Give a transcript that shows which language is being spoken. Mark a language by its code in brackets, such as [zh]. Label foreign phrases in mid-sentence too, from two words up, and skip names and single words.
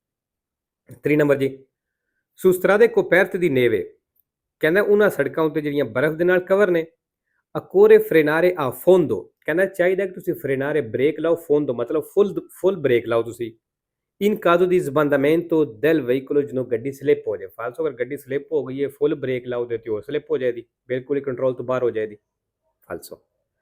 [pa] 3 ਨੰਬਰ ਜੀ [it] su strade coperte di neve [pa] ਕਹਿੰਦਾ ਉਹਨਾਂ ਸੜਕਾਂ ਉੱਤੇ ਜਿਹੜੀਆਂ ਬਰਫ਼ ਦੇ ਨਾਲ ਕਵਰ ਨੇ [it] occorre frenare a fondo [pa] ਕਹਿੰਦਾ ਚਾਹੀਦਾ ਕਿ ਤੁਸੀਂ ਫਰੇਨਾਰੇ ਬ੍ਰੇਕ ਲਾਓ fondo ਮਤਲਬ ਫੁੱਲ ਬ੍ਰੇਕ ਲਾਓ ਤੁਸੀਂ [it] in caso di sbandamento del veicolo [pa] ਜਦੋਂ ਗੱਡੀ ਸਲਿੱਪ ਹੋ ਜਾਏ ਫਾਲਸੋ ਅਗਰ ਗੱਡੀ ਸਲਿੱਪ ਹੋ ਗਈ ਹੈ ਫੁੱਲ ਬ੍ਰੇਕ ਲਾਓ ਤੇ ਉਹ ਸਲਿੱਪ ਹੋ ਜਾਏਗੀ ਬਿਲਕੁਲ ਹੀ ਕੰਟਰੋਲ ਤੋਂ ਬਾਹਰ ਹੋ ਜਾਏਗੀ ਫਾਲਸੋ